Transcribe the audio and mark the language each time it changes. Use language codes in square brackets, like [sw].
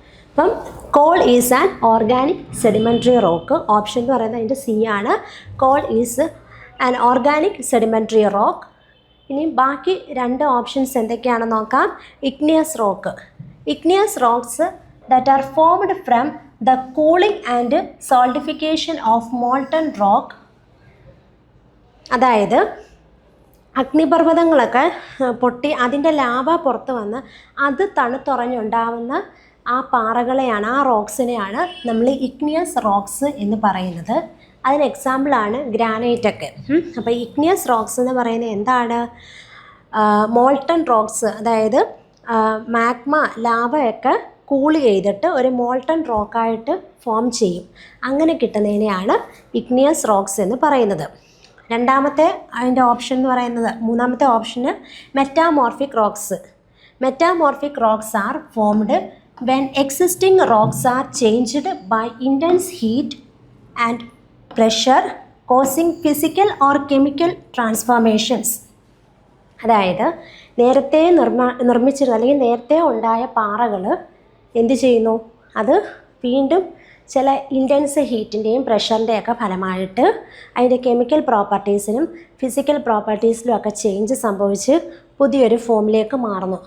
[ml] അപ്പം [en] Coal is an organic sedimentary rock. [ml] Option എന്ന് പറയുന്നത് അതിൻ്റെ സി ആണ്. [en] Coal is an organic sedimentary rock. [ml] ഇനി ബാക്കി രണ്ട് ഓപ്ഷൻസ് എന്തൊക്കെയാണെന്ന് നോക്കാം. Igneous rock. [en] Igneous rocks that are formed from the cooling and solidification of molten rock. [ml] അതായത് അഗ്നിപർവ്വതങ്ങളൊക്കെ പൊട്ടി അതിൻ്റെ ലാവ പുറത്ത് വന്ന് അത് തണുത്തുറഞ്ഞുണ്ടാവുന്ന ആ പാറകളെയാണ്, ആ റോക്സിനെയാണ് നമ്മൾ ഇഗ്നിയസ് റോക്സ് എന്ന് പറയുന്നത്. അതിന് എക്സാമ്പിളാണ് ഗ്രാനൈറ്റൊക്കെ. അപ്പോൾ ഇഗ്നിയസ് റോക്സ് എന്ന് പറയുന്നത് എന്താണ്? മോൾട്ടൺ റോക്സ്, അതായത് മാഗ്മ ലാവയൊക്കെ കൂൾ ചെയ്തിട്ട് ഒരു മോൾട്ടൺ റോക്കായിട്ട് ഫോം ചെയ്യും. അങ്ങനെ കിട്ടുന്നതിനെയാണ് ഇഗ്നിയസ് റോക്സ് എന്ന് പറയുന്നത്. രണ്ടാമത്തെ അതിൻ്റെ ഓപ്ഷൻ എന്ന് പറയുന്നത്, മൂന്നാമത്തെ ഓപ്ഷന് metamorphic rocks. [en] Metamorphic rocks are formed when existing rocks are changed by intense heat and pressure causing physical or chemical transformations. [ml] അതായത് നേരത്തെ നിർമ്മിച്ചിരുന്ന അല്ലെങ്കിൽ നേരത്തെ ഉണ്ടായ പാറകൾ എന്ത് ചെയ്യുന്നു, അത് വീണ്ടും ചില ഇൻറ്റൻസ് ഹീറ്റിൻ്റെയും പ്രഷറിൻ്റെയൊക്കെ ഫലമായിട്ട് അതിൻ്റെ കെമിക്കൽ പ്രോപ്പർട്ടീസിനും ഫിസിക്കൽ പ്രോപ്പർട്ടീസിലും ഒക്കെ ചേഞ്ച് സംഭവിച്ച് പുതിയൊരു ഫോമിലേക്ക് മാറുന്നു.